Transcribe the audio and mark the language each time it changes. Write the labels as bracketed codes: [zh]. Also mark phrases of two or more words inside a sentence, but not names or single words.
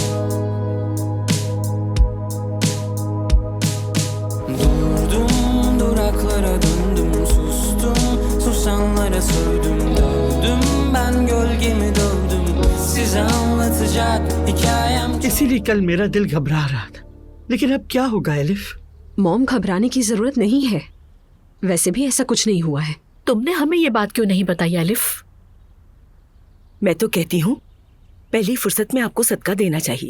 [tr] Durdum, duraklara döndüm, sustum, susanlara sövdüm, dövdüm, ben gölgemi dövdüm, size anlatacak hikayem. [hi] इसीलिए कल मेरा दिल घबरा रहा था, लेकिन अब क्या होगा एलिफ? मॉम, घबराने की जरूरत नहीं है, वैसे भी ऐसा कुछ नहीं हुआ है। तुमने हमें ये बात क्यों नहीं बताई एलिफ? मैं तो कहती हूँ पहली फुर्सत में आपको सदका देना चाहिए।